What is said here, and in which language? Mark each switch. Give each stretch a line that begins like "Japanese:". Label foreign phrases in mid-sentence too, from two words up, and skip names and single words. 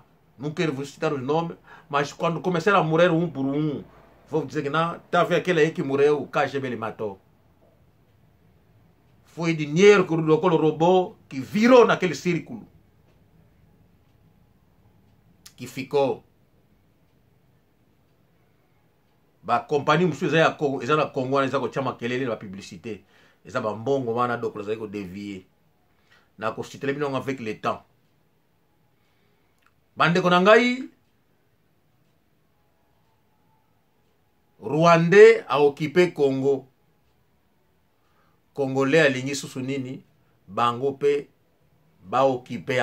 Portuguese: Não quero vos citar os nomes, mas quando começaram a morrer um por um, vou dizer que não, está a ver aquele aí que morreu, o KGB ele matou. Foi dinheiro que o Dokolo roubou, que virou naquele círculo. Que ficou.
Lingala: Ba companhia musuzu eza na Congo wana eza kotia makelele na publicité eza bambongo wana donc ezali kodevie na kositele bino
French: avec le temps.
Lingala: Bandeko na ngai,
French: Rwandais a occupé Congo,
Lingala: Congolais alingi susu nini bango pe ba occupé